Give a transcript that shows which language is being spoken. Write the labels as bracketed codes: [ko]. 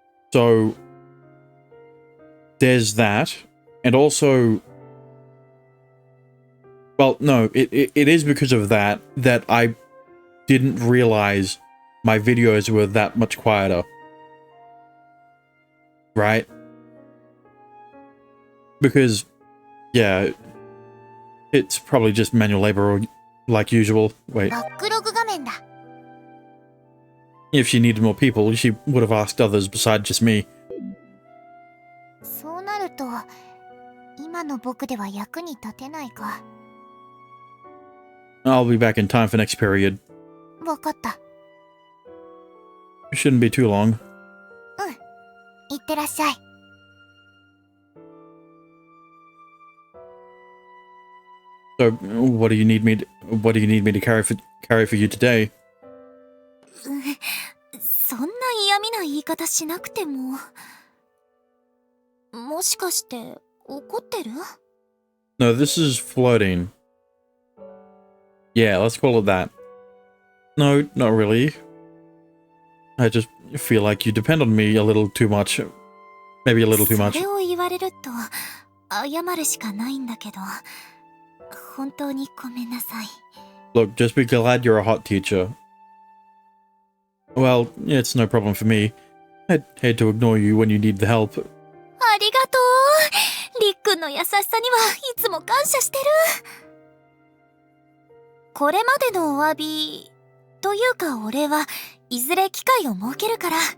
[en] So there's that, and also, well, no, it is because of that I didn't realize my videos were that much quieter, right? Because, yeah, it's probably just manual labor like usual. Wait. [ja] バックログ画面だ。 [en] If she needed more people, she would have asked others besides just me. [ja] そうなると、今の僕では役に立てないか。 [en] I'll be back in time for next period. [ja] わかった。 [en] It shouldn't be too long. [ja] いってらっしゃい。 [en] So, what do you need me to carry for you today? [ja] そんな嫌味な言い方しなくても。もしかして怒ってる? [en] No, this is flirting. Yeah, let's call it that. No, not really. I just feel like you depend on me a little too much. Maybe a little too much. [ja] それを言われると謝るしかないんだけど、本当にごめんなさい。 [en] Look, just be glad you're a hot teacher. Well, it's no problem for me. I'd hate to ignore you when you need the help. [ja] ありがとう。りっくんの優しさにはいつも感謝してる。これまでのお詫びというかお礼はいずれ機会を設けるから。